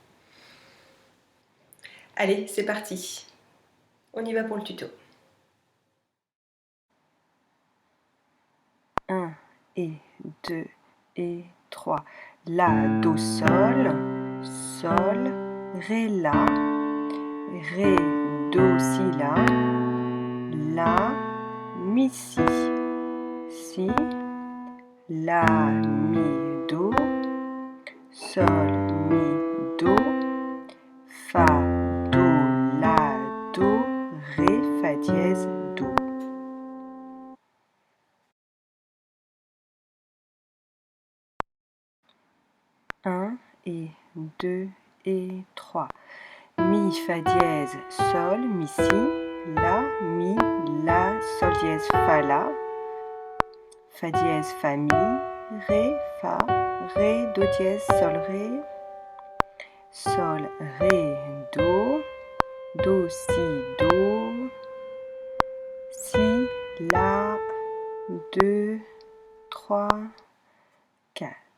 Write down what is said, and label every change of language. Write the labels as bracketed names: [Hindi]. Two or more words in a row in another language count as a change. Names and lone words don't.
[French] Allez, c'est parti. On y va pour le tuto. 1 et 2 et 3. La, do, sol, sol, ré, la, ré, do, si, la, mi, si, si, la, mi, do, sol, mi, do, fa, do, la, do, ré, fa dièse, do. Un et 2 et 3. Mi, fa dièse, sol, mi, si, la, mi, la, sol dièse, fa dièse, fa, mi, ré, do dièse, sol, ré, do, si, la, 2, 3, 4.